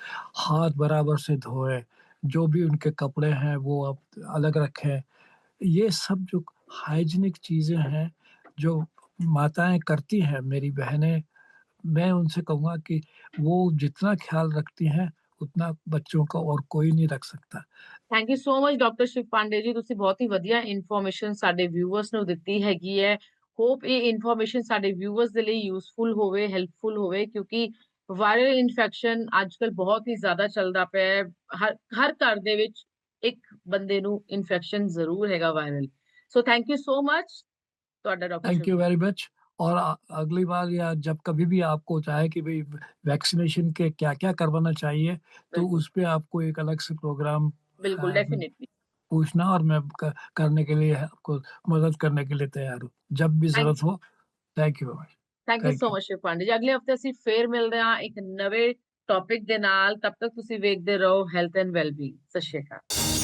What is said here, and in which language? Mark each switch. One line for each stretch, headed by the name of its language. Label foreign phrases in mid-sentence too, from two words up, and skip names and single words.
Hindi: हाथ बराबर से धोएँ, जो भी उनके कपड़े हैं वो आप अलग रखें। ये सब जो हाइजीनिक चीज़ें हैं, जो माताएँ करती हैं, मेरी बहनें, मैं उनसे कहूँगा कि वो जितना ख़्याल रखती हैं, उतना बच्चों का और कोई नहीं रख सकता।
English: thank you so much
Punjabi: ਡਾਕਟਰ ਸ਼ਿਵ ਪਾਂਡੇ ਜੀ, ਤੁਸੀਂ ਬਹੁਤ ਹੀ ਵਧੀਆ ਇਨਫੋਰਮੇਸ਼ਨ ਸਾਡੇ ਵਿਊਅਰਸ ਨੂੰ ਦਿੱਤੀ ਹੈਗੀ ਹੈ। ਹੋਪ ਇਹ ਇਨਫੋਰਮੇਸ਼ਨ ਸਾਡੇ ਵਿਊਅਰਸ ਦੇ ਲਈ ਯੂਜ਼ਫੁਲ ਹੋਵੇ, ਹੈਲਪਫੁਲ ਹੋਵੇ, ਕਿਉਂਕਿ
English: viral infection
Punjabi: ਅੱਜਕੱਲ ਬਹੁਤ ਹੀ ਜ਼ਿਆਦਾ ਚੱਲਦਾ ਪਿਆ ਹੈ। ਹਰ ਹਰ ਘਰ ਦੇ ਵਿੱਚ ਇੱਕ ਬੰਦੇ ਨੂੰ ਇਨਫੈਕਸ਼ਨ ਜ਼ਰੂਰ ਹੈਗਾ ਵਾਇਰਲ। ਸੋ
English: thank you so much
Punjabi: ਤੁਹਾਡਾ ਡਾਕਟਰ
English: थैंक
Punjabi: ਸ਼ਿਵ।
English: you very much.
Hindi: और अगली बार या जब कभी भी आपको चाहे कि भई वैक्सीनेशन के क्या-क्या करवाना चाहिए, तो
Punjabi: ਬਿਲਕੁਲ,
Hindi: उस पे आपको एक अलग से प्रोग्राम ਬਿਲकुल डेफिनिटली। पूछना और मैं क करने के लिए आपको मदद करने के लिए तैयार हूँ। जब भी
English: ਥੈਂਕ
Hindi: ज़रूरत हो,
English: thank you very much. thank you थैंक
Punjabi: ਸੋ
English: यू।
Punjabi: ਮਚ ਸ਼ਿਵ ਪਾਂਡੇ ਜੀ। ਅਗਲੇ ਹਫਤੇ ਅਸੀਂ ਫੇਰ ਮਿਲਦੇ ਹਾਂ ਇੱਕ ਨਵੇਂ ਟੌਪਿਕ ਦੇ ਨਾਲ। ਤਬ ਤੱਕ ਤੁਸੀਂ ਵੇਖਦੇ ਰਹੋ ਹੈਲਥ ਐਂਡ ਵੈਲਬੀਇੰਗ। ਸਤਿ ਸ਼੍ਰੀ ਅਕਾਲ।